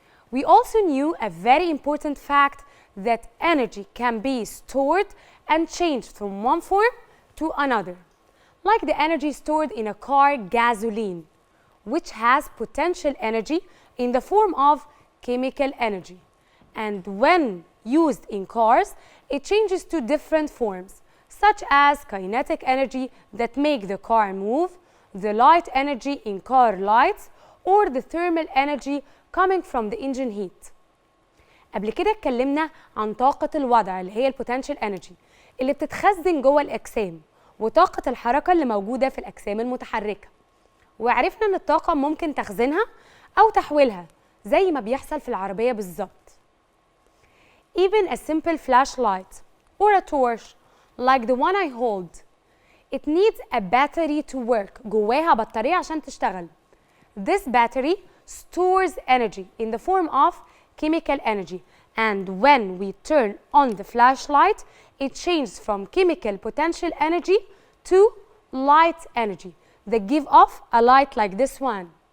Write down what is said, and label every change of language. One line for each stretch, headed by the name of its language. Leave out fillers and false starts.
English: We also knew a very important fact that energy can be stored and changed from one form to another, like the energy stored in a car gasoline, which has potential energy in the form of chemical energy. And when used in cars, it changes to different forms, such as kinetic energy that make the car move, the light energy in car lights, or the thermal energy coming from the engine heat.
Arabic: قبل كده اتكلمنا عن طاقة الوضع اللي هي البوتنشال انرجي اللي بتتخزن جوه الأجسام وطاقة الحركة اللي موجودة في الأجسام المتحركة. وعرفنا إن الطاقة ممكن تخزينها أو تحويلها زي ما بيحصل في العربية بالظبط.
English: Even a simple flashlight or a torch like the one I hold, it needs a battery to work.
Arabic: جواها بطارية عشان تشتغل.
English: This battery stores energy in the form of chemical energy, and when we turn on the flashlight, it changes from chemical potential energy to light energy that give off a light like this one.